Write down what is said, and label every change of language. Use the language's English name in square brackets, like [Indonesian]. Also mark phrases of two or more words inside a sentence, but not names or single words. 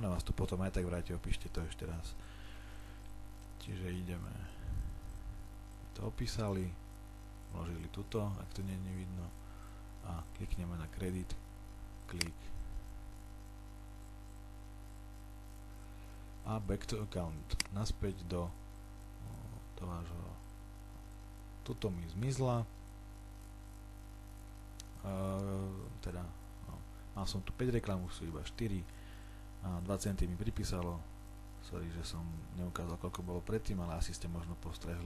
[Slovak] Ona vás to potom aj tak vráti, opíšte to ešte raz. Čiže ideme. To opísali, vložili tuto, ak to nie je vidno, a klikneme na kredit, klik a [English] back to account, [Slovak] naspäť do vášho. Tuto mi zmizla, mal som tu 5 reklám, už sú iba 4 a 2 centy mi pripísalo. Sorry, že som neukázal, koľko bolo predtým, ale asi ste možno postrehli.